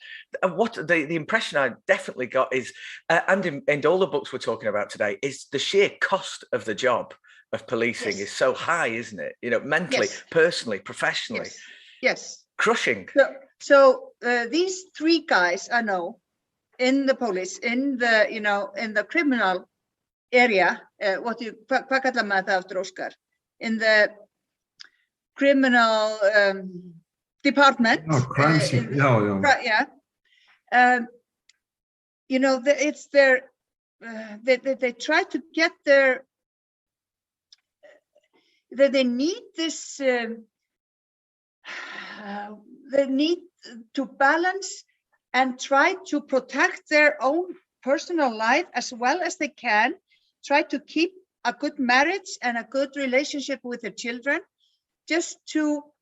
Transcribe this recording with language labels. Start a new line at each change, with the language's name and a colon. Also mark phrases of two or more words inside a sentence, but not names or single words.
English: What the impression I definitely got is, and in all the books we're talking about today, is the sheer cost of the job of policing is so high, isn't it? Mentally, personally, professionally. Yes. Crushing. So these three guys I know in the police, in the criminal area,
Icelandic: hvað kallar maður það aftur, Óskar?
English: In the criminal department. Crime scene. It's their they try to get their that they need this they need to balance and try to protect their own personal life as well as they can, try to keep a good marriage and a good relationship with their children, just to